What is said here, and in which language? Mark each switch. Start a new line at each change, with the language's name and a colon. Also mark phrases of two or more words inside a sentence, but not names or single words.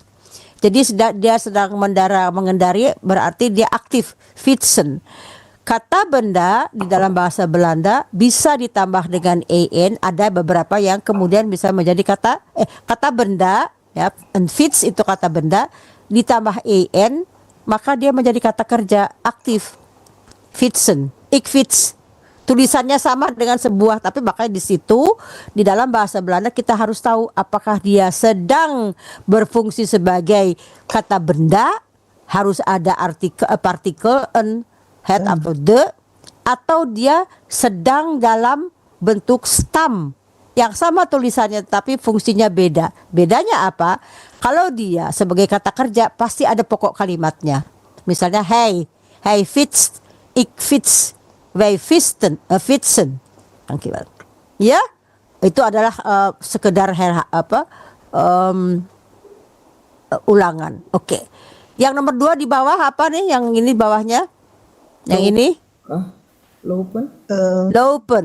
Indonesian: Jadi dia sedang mengendari, berarti dia aktif, fietsen. Kata benda di dalam bahasa Belanda bisa ditambah dengan en, ada beberapa yang kemudian bisa menjadi kata benda ya, fiets itu kata benda ditambah en, maka dia menjadi kata kerja aktif,
Dutch: fietsen, ik fiets.
Indonesian: Tulisannya sama dengan sebuah, tapi makanya di situ di dalam bahasa Belanda kita harus tahu apakah dia sedang berfungsi sebagai kata benda, harus ada partikel had atau the, atau dia sedang dalam bentuk stam yang sama tulisannya tapi fungsinya beda. Bedanya apa? Kalau dia sebagai kata kerja pasti ada pokok kalimatnya. Misalnya
Dutch: hey fiets, ik fiets, wij fietsen.
Indonesian: Ya, itu adalah sekedar ulangan. Oke. Yang nomor 2 di bawah apa nih? Yang ini bawahnya? Yang ini? Lopen.